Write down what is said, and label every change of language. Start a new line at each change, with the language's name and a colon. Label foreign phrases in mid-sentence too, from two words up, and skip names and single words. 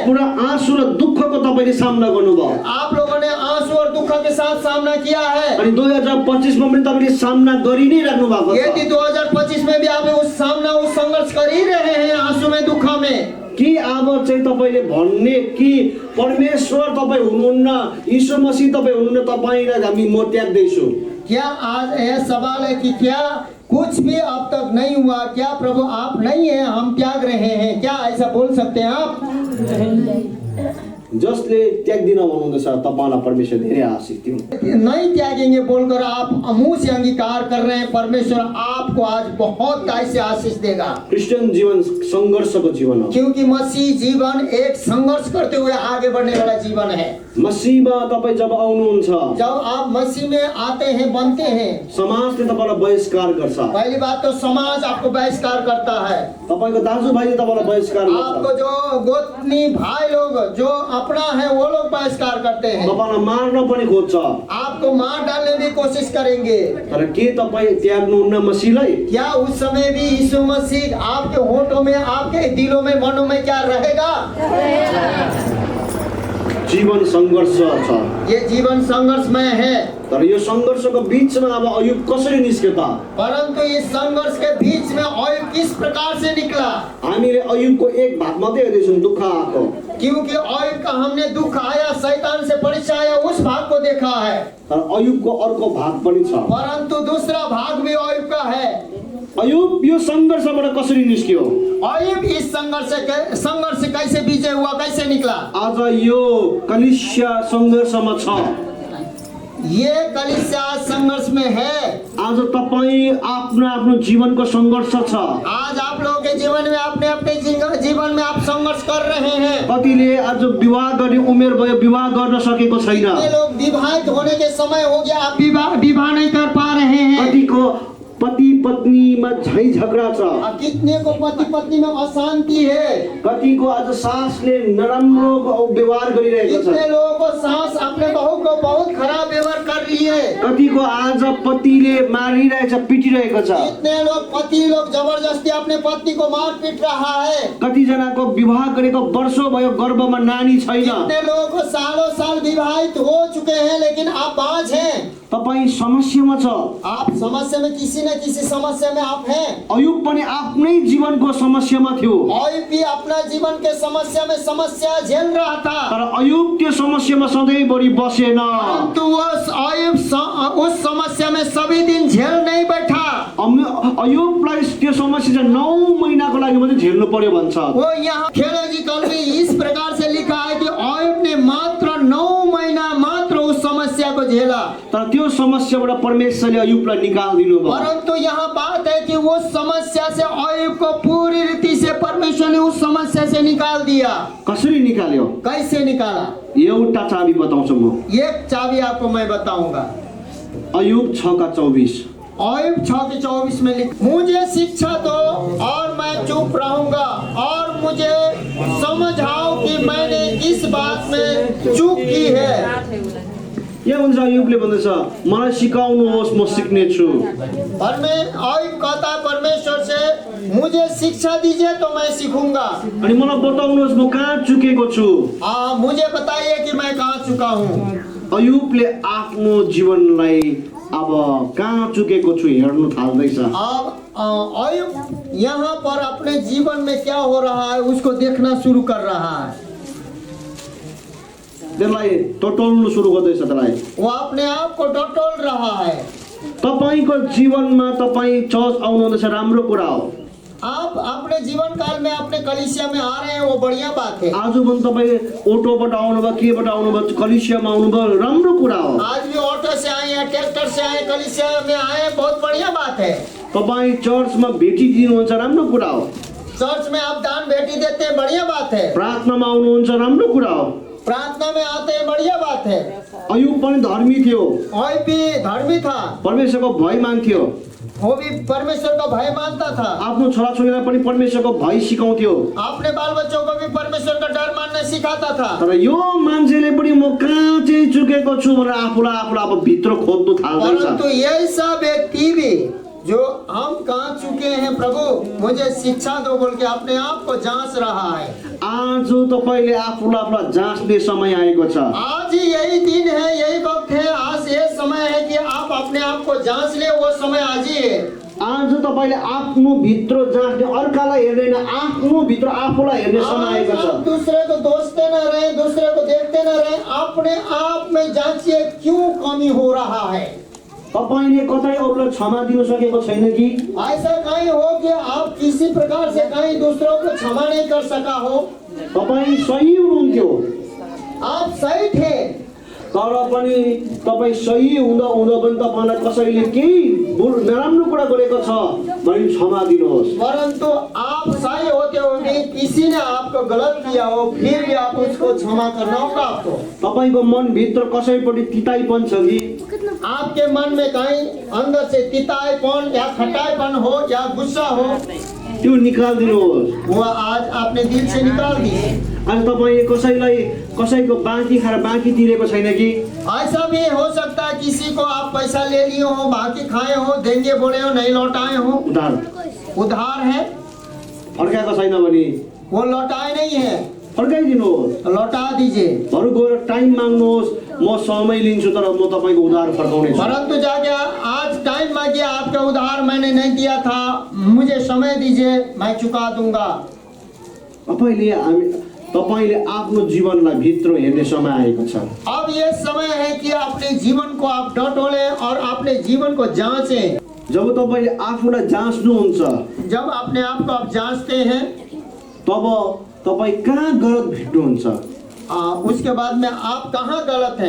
Nepali: पुरा आँसु र दुःखको तपाईले सामना गर्नुभयो।
Hindi: आप लोगों ने आंसू और दुख के साथ सामना किया है।
Nepali: अनि 2025 मा पनि तपाईले सामना गरि नै राख्नु भएको यदि छ।
Hindi: 2025 में भी आप उस संघर्ष कर ही रहे हैं, आंसू में दुख में।
Nepali: कि अब चाहिँ तपाईले भन्ने कि परमेश्वर तपाईँ हुनुहुन्न, यीशु मसीह तपाईँ हुनुहुन्न, तपाईलाई म त्याग्दैछु?
Hindi: क्या आज यह सवाल है कि क्या कुछ भी अब तक नहीं हुआ, क्या प्रभु आप नहीं है, हम त्याग रहे हैं, क्या ऐसा बोल सकते हैं आप?
Nepali: जसले त्याग्दिन भन्नुहुँदैछ तपाईलाई परमेश्वर धेरै आशीष दिउन्।
Hindi: नहीं त्यागेंगे बोलकर आप मुंह से अंगीकार कर रहे हैं, परमेश्वर आपको आज बहुत ऐसे आशीष देगा।
Nepali: क्रिस्चियन जीवन संघर्षको जीवन हो,
Hindi: क्योंकि मसीह जीवन एक संघर्ष करते हुए आगे बढ़ने वाला जीवन है।
Nepali: मसीहमा तपाईँ जब आउनुहुन्छ,
Hindi: जब आप मसीह में आते हैं, बनते हैं,
Nepali: समाजले तपाईलाई बहिष्कार गर्छ,
Hindi: पहली बात तो समाज आपको बहिष्कार करता है।
Nepali: तपाईको दाजुभाइले तपाईलाई बहिष्कार गर्छ,
Hindi: आपको जो गोतनी भाई लोग जो अपना है वो लोग बहिष्कार करते हैं,
Nepali: तपाईँलाई मार्न पनि खोज्छ।
Hindi: आपको मार डालने की कोशिश करेंगे।
Nepali: तर के तपाईँ त्याग्नुहुन्न मसीहलाई?
Hindi: क्या उस समय भी यीशु मसीह आपके होठों में, आपके दिलों में, मनों में क्या रहेगा?
Nepali: जीवन सङ्घर्ष छ।
Hindi: ये जीवन संघर्षमय है,
Nepali: तर यो सङ्घर्षको बीचमा अब अयुब कसरी निस्क्यो त?
Hindi: परंतु इस संघर्ष के बीच में अयुब किस प्रकार से निकला?
Nepali: हामीले अयुबको एक भाग मात्रै हेर्दैछौँ, दुःख आएको।
Hindi: क्योंकि अयुब का हमने दुख आया, शैतान से परीक्षा आया, उस भाग को देखा है,
Nepali: तर अयुबको अर्को भाग पनि छ।
Hindi: परंतु दूसरा भाग भी अयुब का है।
Nepali: अयुब यो सङ्घर्षबाट कसरी निस्क्यो?
Hindi: अयुब इस संघर्ष से कैसे विजय हुआ, कैसे निकला?
Nepali: आज यो कलिसिया सङ्घर्षमा छ।
Hindi: ये कलीसिया संघर्ष में है।
Nepali: आज तपाईँ आफ्नो आफ्नो जीवनको सङ्घर्ष छ।
Hindi: आज आप लोगों के जीवन में, अपने अपने जीवन में आप संघर्ष कर रहे हैं।
Nepali: कतिले आज विवाह गर्ने उमेर भयो, विवाह गर्न सकेको छैन।
Hindi: ये लोग विवाहित होने के समय हो गया, आप विवाह नहीं कर पा रहे हैं।
Nepali: कतिको पति पत्नीमा झै झगडा छ।
Hindi: कितने को पति पत्नी में अशांति है।
Nepali: कतिको आज सासले नराम्रो व्यवहार गरिरहेको छ।
Hindi: कितने लोगों को सास अपने बहू को बहुत खराब व्यवहार कर रही है।
Nepali: कतिको आज पतिले मारिरहेछ, पिटिरहेको छ।
Hindi: कितने लोग पति लोग जबरदस्ती अपने पत्नी को मार पीट रहा है।
Nepali: कतिजनाको विवाह गरेको वर्षौं भयो, गर्भमा नानी छैन।
Hindi: कितने लोगों को सालों साल विवाहित हो चुके हैं, लेकिन आप बाज हैं।
Nepali: तपाईँ समस्यामा छ।
Hindi: आप समस्या में, किसी न किसी समस्या में आप हैं।
Nepali: अयुब पनि आफ्नै जीवनको समस्यामा थियो।
Hindi: अयुब भी अपना जीवन के समस्या में समस्या झेल रहा था,
Nepali: तर अयुब त्यो समस्यामा सधैँभरि बसेन।
Hindi: परंतु अयुब उस समस्या में सभी दिन झेल नहीं बैठा।
Nepali: अयुबलाई त्यो समस्या चाहिँ 9 महिनाको लागि मात्रै झेल्नु पर्यो भन्छ।
Hindi: वो यहाँ थियोलॉजिकल में इस प्रकार से लिखा है कि अयुब ने मात्र 9 महीना मात्र उस समस्या को झेला।
Nepali: तर त्यो समस्याबाट परमेश्वरले अयुबलाई निकालिदिनु भयो।
Hindi: परंतु यहाँ बात है कि वो समस्या से अयुब को पूरी रीति से परमेश्वर ने उस समस्या से निकाल दिया।
Nepali: कसरी निकाल्यो?
Hindi: कैसे निकाला?
Nepali: एउटा चाबी बताउँछु म।
Hindi: एक चाबी आपको मैं बताऊंगा।
Nepali: अयुब 6:24।
Hindi: अयुब 6:24 में लिख, मुझे शिक्षा दो और मैं चुप रहूंगा, और मुझे समझाओ कि मैंने किस बात में चूक की है।
Nepali: यहाँ हुन्छ अयुबले भन्दछ, मलाई सिकाउनुहोस्, म सिक्नेछु।
Hindi: अयुब कहता है परमेश्वर से, मुझे शिक्षा दीजिए तो मैं सीखूंगा।
Nepali: अनि मलाई बताउनुहोस् म कहाँ चुकेको छु।
Hindi: मुझे बताइए कि मैं कहाँ चुका हूँ।
Nepali: अयुबले आफ्नो जीवनलाई अब कहाँ चुकेको छु हेर्नु थाल्दैछ।
Hindi: अब अयुब यहाँ पर अपने जीवन में क्या हो रहा है उसको देखना शुरू कर रहा है।
Nepali: त्यसलाई टटोल्नु सुरु गर्दैछ। त्यसलाई
Hindi: वो अपने आप को टटोल रहा है।
Nepali: तपाईको जीवनमा तपाईँ चर्च आउनुहुँदैछ, राम्रो कुरा हो।
Hindi: आप अपने जीवन काल में अपने कलीसिया में आ रहे हैं, वो बढ़िया बात है।
Nepali: आज पनि तपाईँ ऑटोबाट आउनुभयो, केबाट आउनुभयो, कलिसियामा आउनुभयो, राम्रो कुरा हो।
Hindi: आज भी ऑटो से आए हैं, ट्रैक्टर से आए, कलीसिया में आए, बहुत बढ़िया बात है।
Nepali: तपाईँ चर्चमा भेटिदिनुहुन्छ, राम्रो कुरा हो।
Hindi: चर्च में आप दान भेटी देते हैं, बढ़िया बात है।
Nepali: प्रार्थनामा आउनुहुन्छ, राम्रो कुरा हो।
Hindi: प्रार्थना में आते हैं, बढ़िया बात है।
Nepali: अयुब पनि धर्मी थियो।
Hindi: अयुब भी धर्मी था,
Nepali: परमेश्वरको भय मान्थ्यो।
Hindi: वो भी परमेश्वर का भय मानता था।
Nepali: आफ्नो छोराछोरीलाई पनि परमेश्वरको भय सिकाउँथ्यो।
Hindi: अपने बाल बच्चों को भी परमेश्वर का डर मानना सिखाता था।
Nepali: तर यो मान्छेले पनि म कहाँ चाहिँ चुकेको छु भनेर आफूलाई अब भित्र खोज्नु थाल्दैछ।
Hindi: परन्तु ऐसा व्यक्ति भी जो हम कहाँ चुके हैं प्रभु, मुझे शिक्षा दो बोल के अपने आप को जांच रहा है।
Nepali: आज तपाईले आफूलाई जाँच्ने समय आएको छ।
Hindi: आज ही यही दिन है, यही वक्त है, आज ये समय है कि आप अपने आप को जांच ले, वो समय आज ही है।
Nepali: आज तपाईले आफ्नो भित्र जाँच्ने, अर्कालाई हेर्दैन, आफ्नो भित्र आफूलाई हेर्ने समय आएको छ।
Hindi: दूसरे को दोषते न रहे, दूसरे को देखते न रहे, अपने आप में जांचिए क्यों कमी हो रहा है।
Nepali: तपाईले कतै अरूलाई क्षमा दिन सकेको छैन कि?
Hindi: ऐसा कहीं हो कि आप किसी प्रकार से कहीं दूसरों को क्षमा नहीं कर सका हो।
Nepali: तपाई सही हुनुहुन्थ्यो,
Hindi: आप सही थे,
Nepali: तर पनि तपाई सही हुँदा पनि तपाईलाई कसैले केही नराम्रो कुरा गरेको छ भने क्षमा दिनुहोस्।
Hindi: परंतु आप सही होते हुए किसी ने आपको गलत किया हो, फिर भी आप उसको क्षमा करना होगा आपको।
Nepali: तपाईको मन भित्र कसैपट्टि तिताइपन छ कि?
Hindi: आपके मन में कहीं अंदर से तिताईपन या खटाईपन हो या गुस्सा हो,
Nepali: त्यो निकाल दिनुहोस्।
Hindi: वो आज आपने दिल से निकाल दी।
Nepali: आज तपाईँले कसैको बाँकी खाएर बाँकी तिरेको छैन कि?
Hindi: ऐसा भी हो सकता है किसी को आप पैसा ले लिए हो, बाकी खाए हो, देंगे बोले हो, नहीं लौटाए हो। उधार है,
Nepali: फर्काएको छैन भने
Hindi: वो लौटाए नहीं है,
Nepali: फर्काइदिनुहोस्।
Hindi: तो लौटा दीजिए।
Nepali: बरु गएर टाइम माग्नुहोस्, म समय लिन्छु तर म तपाईँको उधार फर्काउने छु।
Hindi: परंतु जाके आज टाइम मांगिए, आपका उधार मैंने नहीं दिया था, मुझे समय दीजिए, मैं चुका दूंगा।
Nepali: तपाईँले आफ्नो जीवनलाई भित्र हेर्ने समय आएको छ।
Hindi: अब ये समय है कि अपने जीवन को आप टटोलें और अपने जीवन को जांचें।
Nepali: जब तपाईँले आफूलाई जाँच्नुहुन्छ,
Hindi: जब अपने आप को आप जांचते हैं,
Nepali: तब तपाईँ कहाँ गलत भेट्नुहुन्छ,
Hindi: उसके बाद में आप कहाँ गलत हैं,